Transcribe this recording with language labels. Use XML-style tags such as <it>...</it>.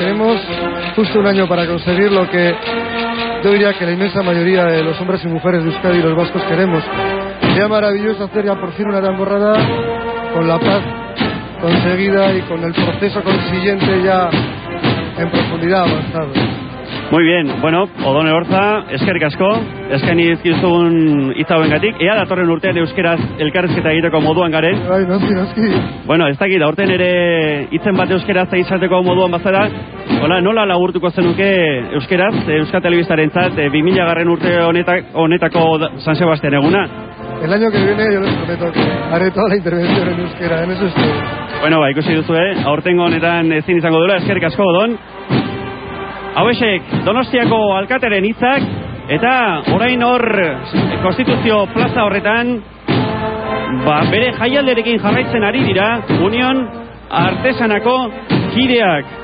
<es>Tenemos justo un año para conseguir lo que yo diría que la inmensa mayoría de los hombres y mujeres de Euskadi y los vascos queremos. Sería maravilloso hacer ya por fin una tamborrada con la paz conseguida y con el proceso consiguiente ya en profundidad avanzado. Muy bien, bueno,</es> <eu>Odone Horza, eskerrik asko, eskaini dizkizun hitz hauengatik, ea datorren urtean euskeraz elkarrizketa egiteko moduan garen. Bai, noski. Bueno, ez dakit, aurten ere hitzen bat euskeraz izateko moduan bazara, nola laburtuko zenuke euskeraz, Euskal Telebistarentzat 2000 urte honetako San Sebastián eguna?</eu> <es>El año que viene yo les prometo que haré toda la intervención en euskera, en eso estoy.</es> <eu>Bueno, ikusi duzu, aurtengo honetan ezin izango duela, eskerrik asko, Odon. Hauexek Donostiako alkateren hitzak, eta orain hor Konstituzio plaza horretan bere jaialderekin jarraitzen ari dira Unión Artesanako kideak.</eu>